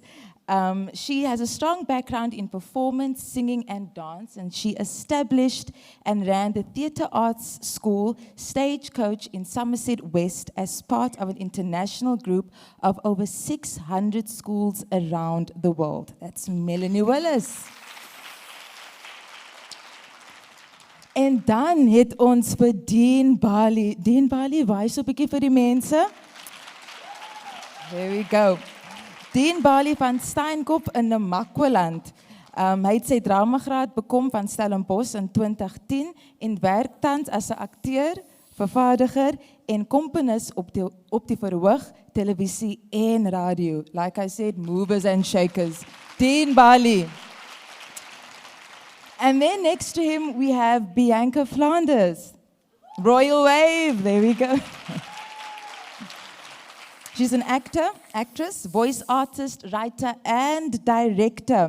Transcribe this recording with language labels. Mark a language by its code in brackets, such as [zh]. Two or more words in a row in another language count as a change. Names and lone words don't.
[en] She has a strong background in performance, singing, and dance, and she established and ran the Theatre Arts School Stagecoach in Somerset West as part of an international group of over 600 schools around the world. That's Melanie Willis. [af] En dan het ons vir Dean Bali. Dean Bali, wys op 'n bietjie vir die mense. [en] There we go. [af] Dean Bali van Steinkop in Namakwaland. Hy het sy dramagraad bekom van Stellenbosch in 2010 en werk tans as 'n akteur, vervaardiger en komponis op die verhoog, televisie en radio. [en] Like I said, movers and shakers. Dean Bali. And then next to him, we have Bianca Flanders. Royal wave, there we go. She's an actor, actress, voice artist, writer, and director.